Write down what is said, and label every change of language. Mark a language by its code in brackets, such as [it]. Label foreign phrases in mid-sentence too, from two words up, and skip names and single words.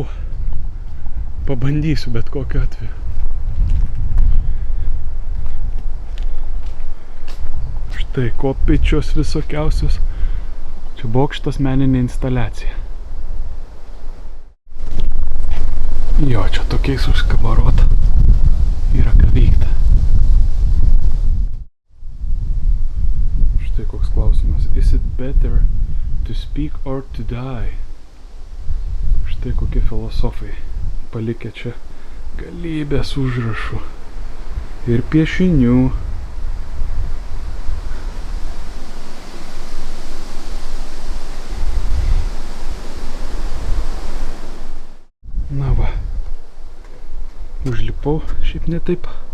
[lt] Pabandysiu bet kokiu atveju. Štai kopėčios visokiausios. Čia bokštas meninė instaliacija. Jo, čia tokiais užskabarota. Yra kavinė. vyksta. Štai koks klausimas. [en] Is it better to speak or to die? [lt] Štai kokie filosofai palikę čia galybės užrašų ir piešinių. Na va, užlipau šiaip ne taip.